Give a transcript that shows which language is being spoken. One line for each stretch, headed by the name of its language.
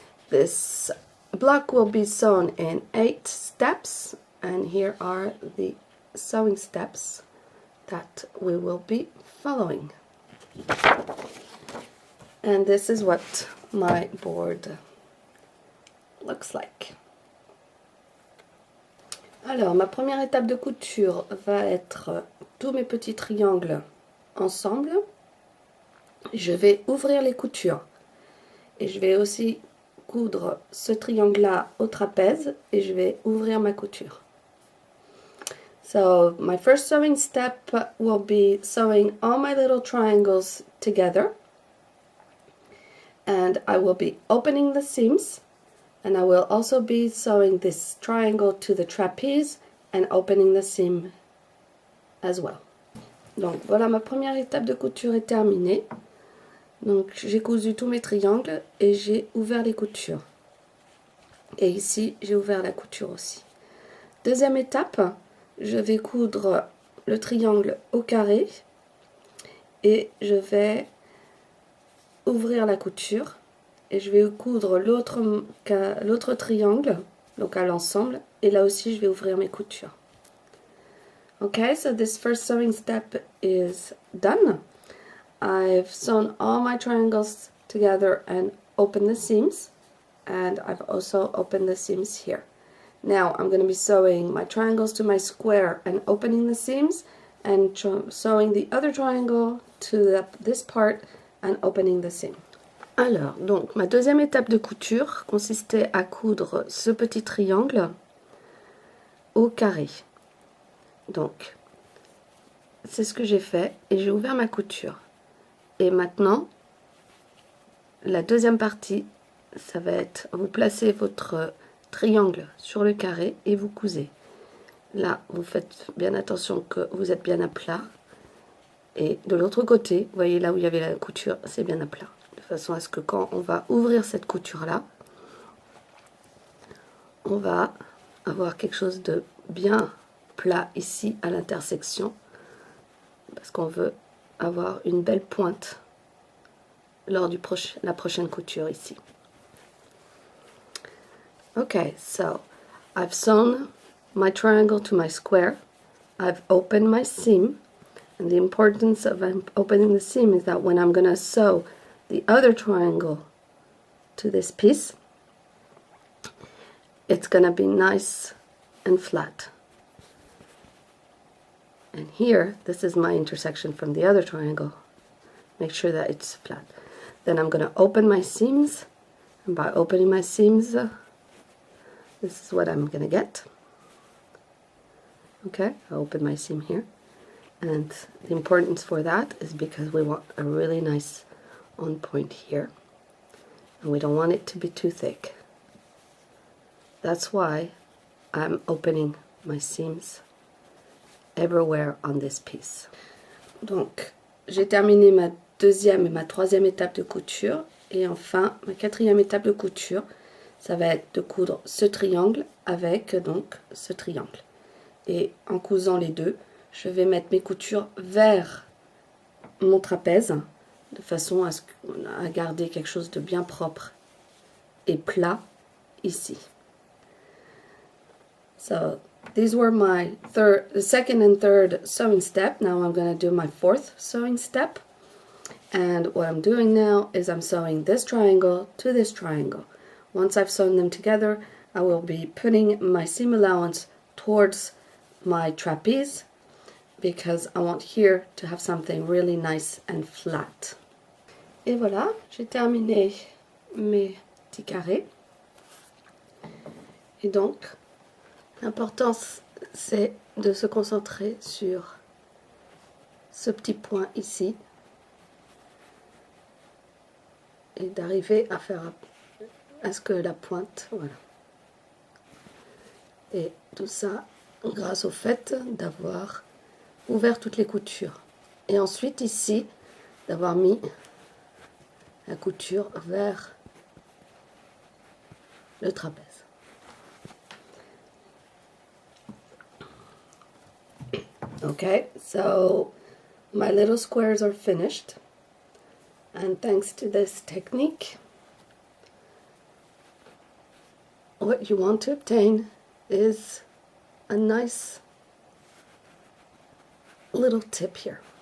English: This block will be sewn in 8 steps and here are the sewing steps that we will be following. And this is what my board looks like.
French: Alors, ma première étape de couture va être tous mes petits triangles ensemble. Je vais ouvrir les coutures. Et je vais aussi coudre ce triangle-là au trapèze et je vais ouvrir ma couture.
English: So, my first sewing step will be sewing all my little triangles together. And I will be opening the seams. And I will also be sewing this triangle to the trapeze and opening the seam as well.
French: Donc voilà, ma première étape de couture est terminée. Donc j'ai cousu tous mes triangles et j'ai ouvert les coutures. Et ici, j'ai ouvert la couture aussi. Deuxième étape, je vais coudre le triangle au carré et je vais ouvrir la couture. Et je vais coudre l'autre triangle, donc à l'ensemble, et là aussi je vais ouvrir mes coutures.
English: Okay, so this first sewing step is done. I've sewn all my triangles together and opened the seams, and I've also opened the seams here. Now I'm going to be sewing my triangles to my square and opening the seams, and sewing the other triangle to this part and opening the seam.
French: Alors, donc, ma deuxième étape de couture consistait à coudre ce petit triangle au carré. Donc, c'est ce que j'ai fait et j'ai ouvert ma couture. Et maintenant, la deuxième partie, ça va être, vous placez votre triangle sur le carré et vous cousez. Là, vous faites bien attention que vous êtes bien à plat. Et de l'autre côté, vous voyez là où il y avait la couture, c'est bien à plat. De façon à ce que quand on va ouvrir cette couture-là, on va avoir quelque chose de bien plat ici à l'intersection, parce qu'on veut avoir une belle pointe lors de la prochaine couture ici.
English: Okay, so I've sewn my triangle to my square. I've opened my seam, and the importance of opening the seam is that when I'm going to sew the other triangle to this piece, it's going to be nice and flat. And here, this is my intersection from the other triangle. Make sure that it's flat. Then I'm going to open my seams, and by opening my seams, this is what I'm going to get. Okay, I open my seam here. And the importance for that is because we want a really nice on point here, and we don't want it to be too thick. That's why I'm opening my seams everywhere on this piece.
French: Donc, j'ai terminé ma deuxième et ma troisième étape de couture, et enfin ma quatrième étape de couture, ça va être de coudre ce triangle avec donc ce triangle. Et en cousant les deux, je vais mettre mes coutures vers mon trapèze, de façon à garder quelque chose de bien propre et plat ici.
English: So these were my second and third sewing step. Now I'm going to do my fourth sewing step. And what I'm doing now is I'm sewing this triangle to this triangle. Once I've sewn them together, I will be putting my seam allowance towards my trapeze, because I want here to have something really nice and flat.
French: Et voilà, j'ai terminé mes petits carrés. Et donc, l'important, c'est de se concentrer sur ce petit point ici et d'arriver à faire à ce que la pointe, voilà. Et tout ça grâce au fait d'avoir ouvert toutes les coutures. Et ensuite ici, d'avoir mis la couture vers le trapèze.
English: Okay, so my little squares are finished, and thanks to this technique, what you want to obtain is a nice little tip here.